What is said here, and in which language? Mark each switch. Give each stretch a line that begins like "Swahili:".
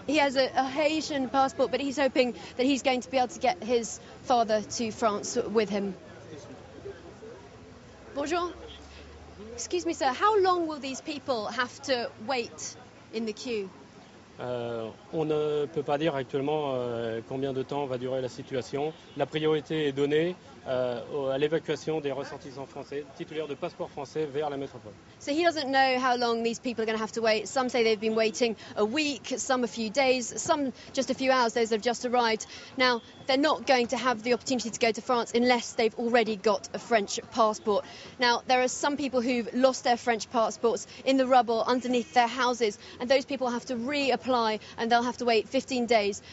English: He has a Haitian passport, but he's hoping that he's going to be able to get his father to France with him. Bonjour. Excuse me, sir. How long will these people have to wait in the queue?
French: On ne peut pas dire actuellement combien de temps va durer la situation. La priorité est donnée à l'évacuation des ressortissants français titulaires de passeports français vers la métropole.
English: So he doesn't know how long these people are going to have to wait. Some say they've been waiting a week, some a few days, some just a few hours, those have just arrived. Now, they're not going to have the opportunity to go to France unless they've already got a French passport. Now, there are some people who've lost their French passports in the rubble underneath their houses, and those people have to reapply and they'll have to wait 15 days.